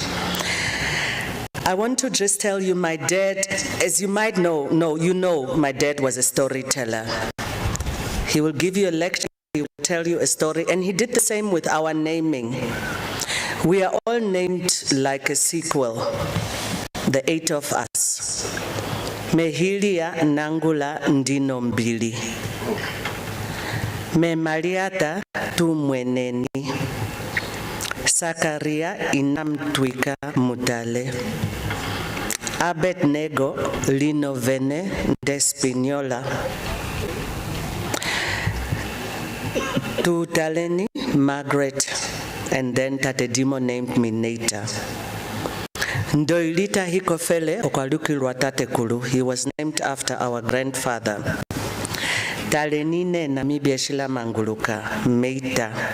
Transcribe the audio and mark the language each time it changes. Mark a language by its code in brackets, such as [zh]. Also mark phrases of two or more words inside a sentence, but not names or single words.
[en] I want to just tell you, my dad, as you might know, my dad was a storyteller. He will give you a lecture, he will tell you a story, and he did the same with our naming. We are all named like a sequel, the 8 of us. Mehilia Nangula Ndino Mbili. Me Mariata Tumweneni. Sakaria Inamtwika Mudale. Abednego Linovene Despignola. Tutaleni Margaret, and then Tate Dimo named me Neita. Ndoilita Hikofele Okwalukilwa Tate Kulu, he was named after our grandfather. Talenine Namibia Shila Manguluka, Meita.